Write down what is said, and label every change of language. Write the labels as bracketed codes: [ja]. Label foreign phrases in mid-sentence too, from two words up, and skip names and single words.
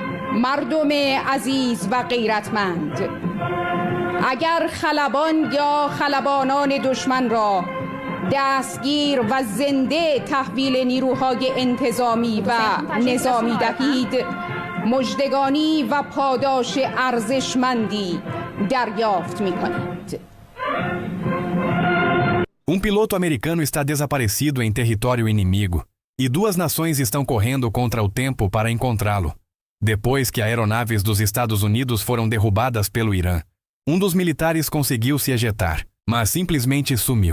[fa] مردم عزیز و غیرتمند، اگر خلبان یا خلبانان دشمن را دستگیر و زنده تحویل نیروهای انتظامی و نظامی دهید، مژدگانی و پاداش ارزشمندی دریافت می‌کنید. [pt] Piloto americano está desaparecido em território inimigo e duas nações estão correndo contra o tempo para encontrá-lo. Depois que aeronaves dos Estados Unidos foram derrubadas pelo Irã, dos militares conseguiu se ejetar, mas simplesmente sumiu.